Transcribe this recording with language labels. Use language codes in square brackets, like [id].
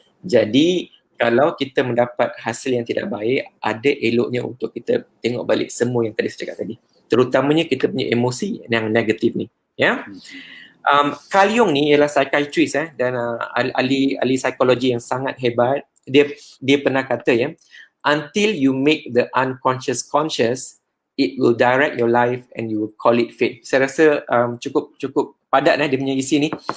[ms] Jadi kalau kita mendapat hasil yang tidak baik, ada eloknya untuk kita tengok balik semua yang tadi saya cakap tadi, terutamanya kita punya emosi yang negatif ni. Ya. Carl Jung ni ialah psychiatrist dan ahli psikologi yang sangat hebat. Dia pernah kata [en] until you make the unconscious conscious, it will direct your life and you will call it fate. [ms] Saya rasa cukup padat dia punya isi ni.